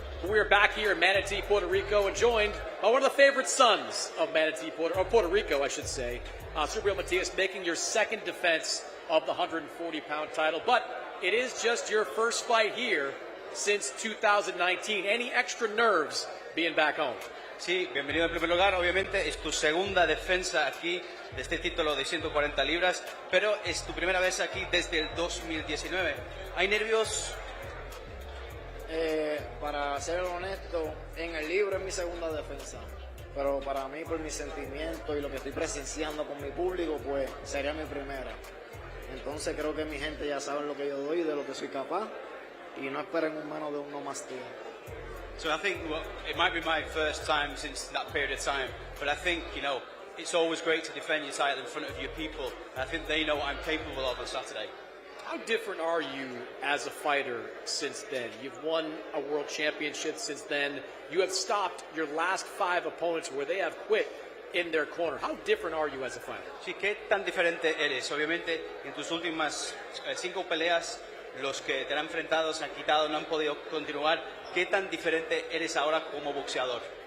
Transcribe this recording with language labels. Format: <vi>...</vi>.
<en>We are back here in Manatee, Puerto Rico, and joined by one of the favorite sons of Puerto Rico, I should say, Subriel Matias, making your second defense of the 140-pound title. But it is just your first fight here since 2019. Any extra nerves being back home?</en> <es>Sí, bienvenido en primer lugar. Obviamente es tu segunda defensa aquí de este título de 140 libras, pero es tu primera vez aquí desde el 2019. ¿Hay nervios? Para ser honesto, en el libro es mi segunda defensa, pero para mí, por mis sentimientos y lo que estoy presenciando con mi público, pues sería mi primera. Entonces creo que mi gente ya sabe lo que yo doy y de lo que soy capaz, y no esperen un menos de un no más tío.</es> <en>So I think it might be my first time since that period of time, but I think, you know, it's always great to defend your title in front of your people. I think they know what I'm capable of on Saturday. How different are you as a fighter since then? You've won a world championship since then. You have stopped your last 5 opponents where they have quit in their corner. How different are you as a fighter?</en> <es>Sí, ¿qué tan diferente eres? Obviamente, en tus últimas 5 peleas, los que te han enfrentado se han quitado, no han podido continuar. ¿Qué tan diferente eres ahora como boxeador?</es>